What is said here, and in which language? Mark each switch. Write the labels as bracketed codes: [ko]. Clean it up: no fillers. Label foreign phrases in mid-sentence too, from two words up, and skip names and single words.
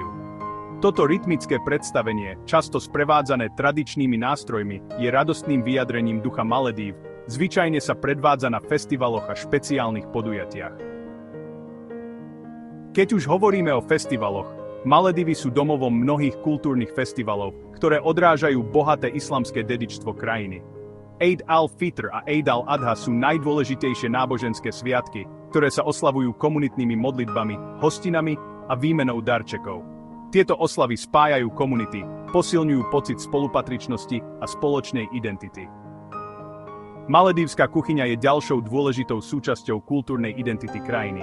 [sk] Toto rytmické predstavenie, často sprevádzané tradičnými nástrojmi, je radostným vyjadrením ducha Maldív, zvyčajne sa predvádza na festivaloch a špeciálnych podujatiach. Keď už hovoríme o festivaloch, Maldivy sú domovom mnohých kultúrnych festivalov, ktoré odrážajú bohaté islamské dedičstvo krajiny. Eid al-Fitr a Eid al-Adha sú najdôležitejšie náboženské sviatky, ktoré sa oslavujú komunitnými modlitbami, hostinami a výmenou darčekov. Tieto oslavy spájajú komunity, posilňujú pocit spolupatričnosti a spoločnej identity. Maldívska kuchyňa je ďalšou dôležitou súčasťou kultúrnej identity krajiny.